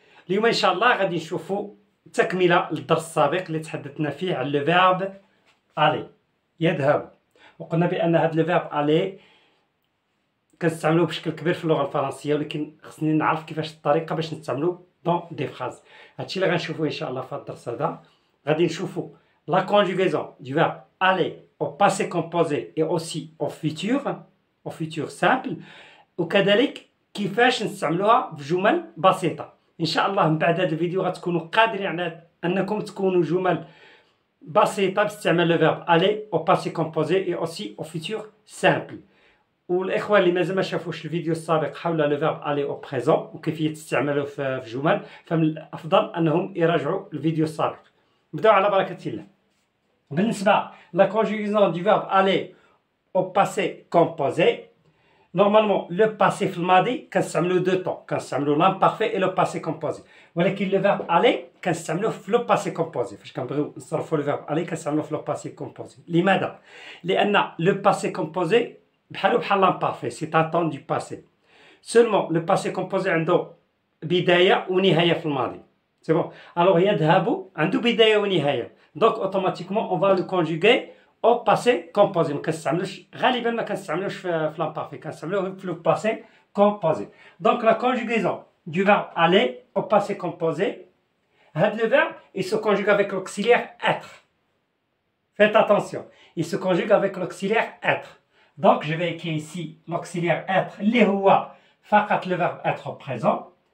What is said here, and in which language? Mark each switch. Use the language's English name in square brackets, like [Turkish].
[Arabic] اليوم ان شاء الله غادي نشوفوا تكمله للدرس السابق اللي تحدثنا فيه على لو فيرب الي، يذهب. وقلنا بان هذا لو فيرب الي كنستعملوه بشكل كبير في اللغه الفرنسيه، ولكن خصني نعرف كيفاش الطريقه باش نستعملوه دون دي فراز. هادشي اللي غنشوفوه ان شاء الله في هذا الدرس هذا. غادي نشوفوا [French] la conjugaison du verbe aller au passé composé et aussi au futur simple، [Arabic] وكذلك كيفاش نستعملوها في جمل بسيطة. إن شاء الله من بعد هذا الفيديو غتكونوا قادرين على أنكم تكونوا جمل بسيطة باستعمال [French] le verbe aller au passé composé et aussi au futur simple. [Arabic] والإخوان اللي مازال ما شافوش الفيديو السابق حول [French] le verbe aller au présent [Arabic] وكيفية استعماله في جمل، فمن الأفضل أنهم يراجعوا الفيديو السابق. نبداو على بركة الله. [French] بالنسبة la conjugaison du verbe aller au passé composé، normalement le passé [Arabic] في الماضي كنستعملو دو طون، كنستعملو [French] l'imparfait et le passé composé، ولكن le verbe aller [Arabic] كنستعملوه في [French] le passé composé. [Arabic] فاش كنبغيو نصرفو [French] le verbe aller [Arabic] كنستعملوه في [French] le passé composé. [Arabic] لماذا؟ لأن [French] le passé composé [Arabic] بحالو بحال [French] l'imparfait، c'est un temps du passé. seulement le passé composé [Arabic] عنده بداية ونهاية في الماضي. [French] C'est bon. [Arabic] Alors يذهب عنده بداية ونهاية. [French] Donc automatiquement on va le conjuguer au passé composé. [Arabic] ما كنستعملوش غالبا، ما كنستعملوش في [French] l'imparfait، [Arabic] كنستعملوه في [French] le passé composé. Donc la conjugaison du verbe aller au passé composé، هذا le verbe il se conjugue avec l'auxiliaire être. Faites attention, il se conjugue avec l'auxiliaire être. Donc je vais écrire ici l'auxiliaire être [Arabic] اللي هو فقط [French] le verbe être au présent.